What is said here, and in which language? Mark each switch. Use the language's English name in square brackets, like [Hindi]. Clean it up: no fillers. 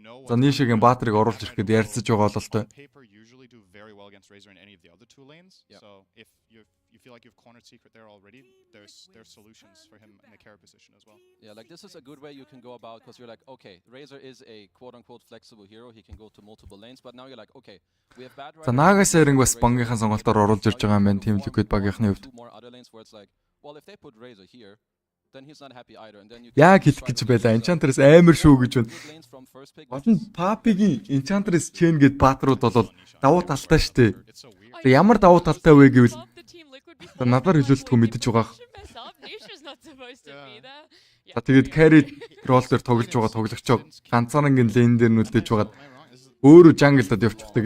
[Mongolian] За Nisha-гийн баатрыг оруулж ирэхэд ярилцаж байгаа бол тоо. [English] Razer in any of the other two lanes. So if you feel like you've cornered Secret there already, there's solutions for him in the carry position as well. Yeah, like this is a good way you can go about because you're like, okay, Razer is a quote-unquote flexible hero. He can go to multiple lanes, but now you're like, okay, we have bad rider. [Mongolian] За Nagasairing бас бангийнхаа сонголтоор оруулж ирж байгаа юм байна. Team Liquid багийнхны хувьд. [English] Well, if they put Razer here, then he's not happy either, and then you [Mongolian] Яг хэлэх гэж байлаа. Enchantress амар шүү гэж байна. Олон Papi-гийн Enchantress chain гээд баатрууд бол давуу талтай штэ. Ямар давуу талтай вэ гэвэл надаар хэлүүлдэггүй мэдэж байгаа. За тэгээд carry role дээр тоглож байгаа тоглогчоо ганцаарнгийн lane дээр нүлдэж байгаад өөрөө jungle-дод явчихдаг.